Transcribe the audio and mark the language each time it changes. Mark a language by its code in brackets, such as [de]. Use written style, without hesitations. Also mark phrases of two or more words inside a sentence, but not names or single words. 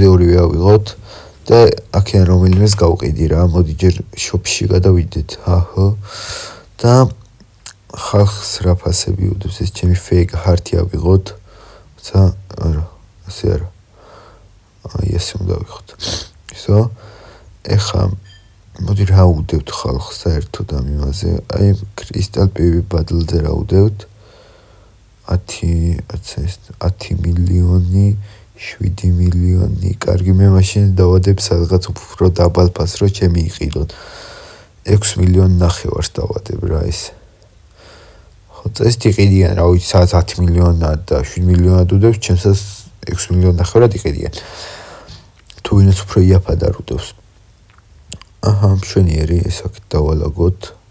[ka] ორივე ავიღოთ და აქედან რომელიმეს გავყიდი რა მოდი ჯერ შოპში გადავიდეთ აჰა და ხალხს რა ფასები უდევს ეს ჩემი [en] fake heart- [ka] ი ავიღოთ ცა არა ასე არა აი ესე უნდა ავიღოთ ისო ეხა მოდი რა უდევთ ხალხს საერთოდ ამ იმაზე აი [en] crystal pv bundle- [ka] ზე რა უდევთ 10 მილიონი 7 მილიონი კარგი მე მაშინ დავადებ სადღაც უფრო დაბალ ფასს რო ჩემი იყიდოთ 6 მილიონი ნახევარს დავადებ რა ეს ხო წესით იყიდიან რა ვიცი სადღაც 10 მილიონად და 7 მილიონად უდევს ჩემსაც 6 მილიონი ნახევრად იყიდიან თუ ვინც უფრო იაფად არ უდევს აჰა მშვენიერი ეს აქ დავალაგოთ